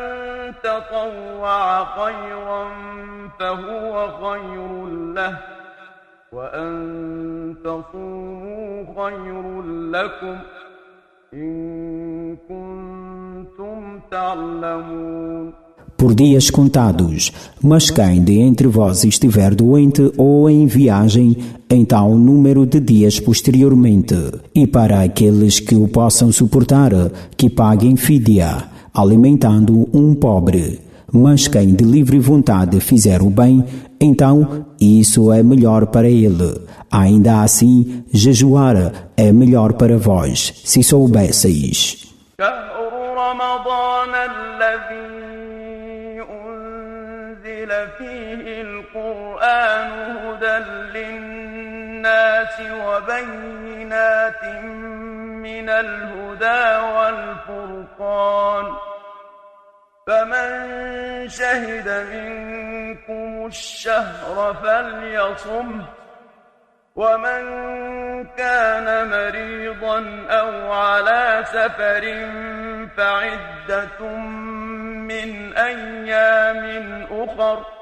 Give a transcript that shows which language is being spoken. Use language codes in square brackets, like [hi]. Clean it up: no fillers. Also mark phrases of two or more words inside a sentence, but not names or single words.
[ar] تطوع خيرا فهو خير له وأن تصوموا خير لكم إن كنتم تعلمون. [pt] Por dias contados, mas quem de entre vós estiver doente ou em viagem, então número de dias posteriormente. E para aqueles que o possam suportar, que paguem fídia, alimentando um pobre. Mas quem de livre vontade fizer o bem, então isso é melhor para ele. Ainda assim, jejuar é melhor para vós, se soubesseis. [ar] فيه القرآن هدى للناس وبينات من الهدى والفرقان فمن شهد منكم الشهر فليصمه ومن كان مريضا أو على سفر فعدة من أيام أخر